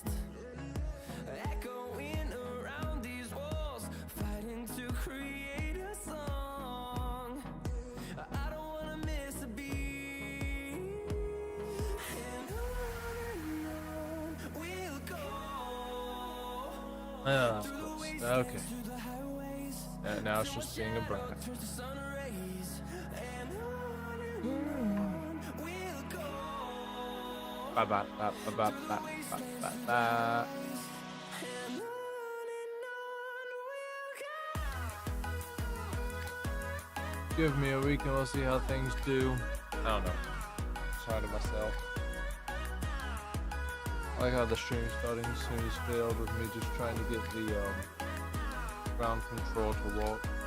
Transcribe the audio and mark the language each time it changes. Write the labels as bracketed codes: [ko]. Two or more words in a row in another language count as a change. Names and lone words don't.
[en] Echoing around these walls, fighting to create a song. I don't wanna miss a beat. And on we'll go. Okay. Now it's just being a brat. Ba ba ba ba ba ba ba ba. Give me a week and we'll see how things do. I don't know. Sorry to myself. I like how the stream's starting as soon as failed with me just trying to get the ground control to work.